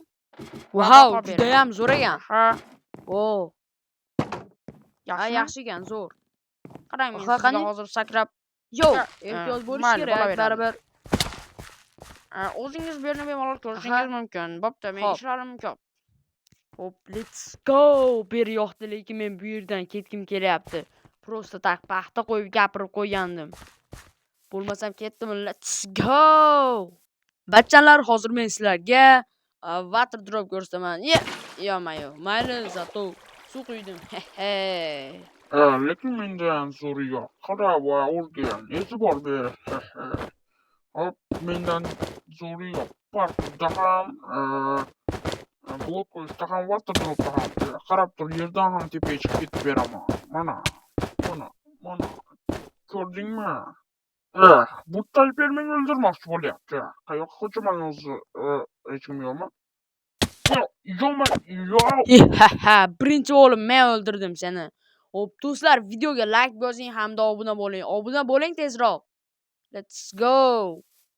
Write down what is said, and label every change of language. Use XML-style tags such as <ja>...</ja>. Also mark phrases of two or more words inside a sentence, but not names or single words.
<uz>Vau, juda ham zo'r ekan. Ha. Yaxshi ekan, zo'r. Qarang, men sizga hozir sakrab. Yo'q, ehtiyot bo'lish kerak, baribir. O'zingiz bu yerni bemalol ko'rishingiz mumkin. Bo'pti, men ishlarim ko'p. Hop,</uz> <en>let's go.</en> <uz>Bir yoqdi, lekin men bu yerdan ketgim kelyapti.</uz> <ru>Prosta tak</ru> <uz>paxta qo'yib gapirib qo'ygandim. Bo'lmasam ketdim.</uz> <en>Let's go.</en> <uz>Bachchalar, hozir men sizlarga</uz> <en>water drop</en> <uz>ko'rsataman. Yo'q, mayli, zato suv quydim. Lekin mendan zo'ri yo'q. Qara va o'rgan. Esi bor bu. Hop, mendan zo'ri yo'q. Parkda ham, blok qo'yishda ham,</uz> <en>water dropda</en> <uz>ham. Qarab tur, yerdan ham tepaga chiqib ketib beraman. Mana. Ko'rdingmi? Bu Tayper meni o'ldirmoqchi bo'lyapti. Qayoqqa qochaman o'zi? Hech kim yo'qmi? Birinchi o'g'lim, men o'ldirdim seni. Hop, do'stlar, videoga like bosing hamda obuna bo'ling. Obuna bo'ling tezroq.</uz> <en>Let's go.</en>